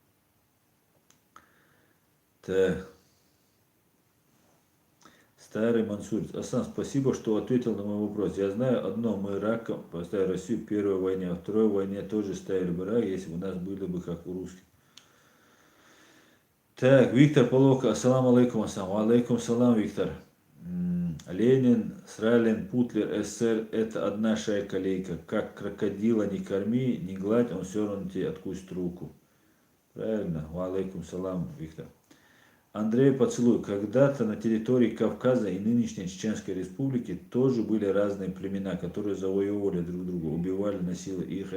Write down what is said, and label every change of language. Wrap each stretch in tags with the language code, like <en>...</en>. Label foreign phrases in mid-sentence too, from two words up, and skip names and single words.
<ru>Так. Старый Мансур. Асан, спасибо, что ответил на мой вопрос. Я знаю одно, мы раком поставили Россию в первой войне, а в второй войне тоже ставили бы рак, если бы у нас были бы как у русских. Так, Виктор Полока,</ru> <ar>السلام عليكم عليكم سلام,</ar> <ru>Виктор. Ленин, Сралин, Путлер, СССР, это одна шайка-лейка. Как крокодила не корми, не гладь, он все равно тебе откусит руку. Правильно,</ru> <ar>عليكم سلام,</ar> <ru>Виктор. Андрей Поцелуй. Когда-то на территории Кавказа и нынешней Чеченской Республики тоже были разные племена, которые завоевывали друг друга, убивали, насиловали их.</ru>